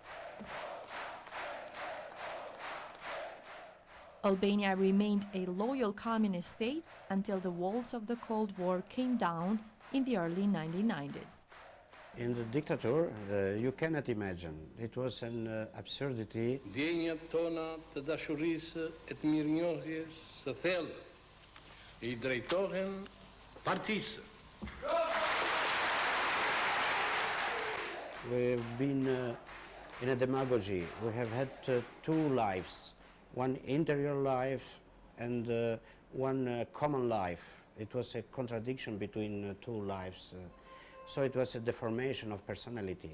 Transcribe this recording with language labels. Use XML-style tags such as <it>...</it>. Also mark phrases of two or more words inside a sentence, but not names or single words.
<en>Albania remained a loyal communist state until the walls of the Cold War came down in the early 1990s. In the dictator, you cannot imagine. It was an absurdity.</en> <sq>Ndjenjat tona të dashurisë e të mirënjohjes së thellë I drejtohen partisë.</sq> <en>We've been in a demagogy. We have had two lives, one interior life and one common life. It was a contradiction between two lives. So it was a deformation of personality.</en>